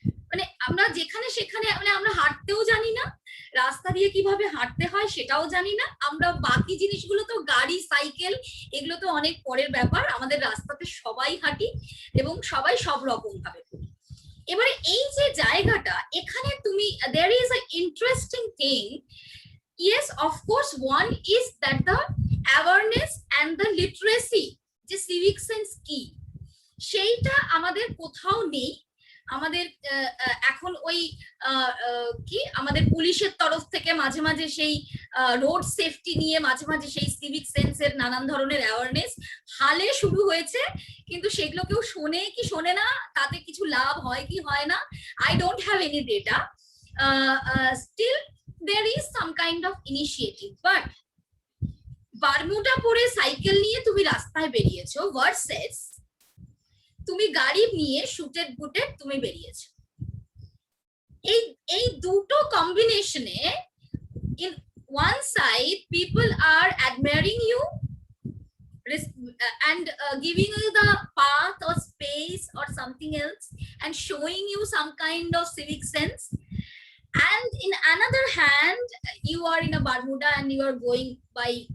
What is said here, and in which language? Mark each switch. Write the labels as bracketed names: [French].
[Bangla] মানে আমরা যেখানে সেখানে, মানে আমরা হাঁটতেও জানি না, রাস্তা দিয়ে কিভাবে হাঁটতে হয় সেটাও জানি না, আমরা বাকি জিনিসগুলো তো গাড়ি, সাইকেল, এগুলো তো অনেক পরের ব্যাপার, আমাদের রাস্তাতে সবাই হাঁটি এবং সবাই সব রকম ভাবে করি। এবারে এই যে জায়গাটা, এখানে তুমি, [English] there is an interesting thing, yes, of course, one is that the awareness and the literacy, [Bangla] যে civic sense কি সেইটা আমাদের কোথাও নেই। আমাদের এখন ওই কি আমাদের পুলিশের তরফ থেকে মাঝে মাঝে সেই রোড সেফটি নিয়ে মাঝে মাঝে সেই সিভিক সেন্সের নানান ধরনের অ্যাওয়ারনেস হালে শুরু হয়েছে, কিন্তু সেগুলো কেউ শোনে কি শোনে না, তাতে কিছু লাভ হয় কি হয় না, [English] I don't have any data. Still there is some kind of initiative, but [Bangla] Bermuda পরে সাইকেল নিয়ে তুমি রাস্তায় বেরিয়েছো ভার্সেস তুমি গাড়ি নিয়ে শুটেড বুটেড তুমি বেরিয়েছো, এই দুটো কম্বিনেশনে, [English] in one side people are admiring you and giving you the path or space or something else and showing you some kind of civic sense, and in another hand you are in a Bermuda and you are going by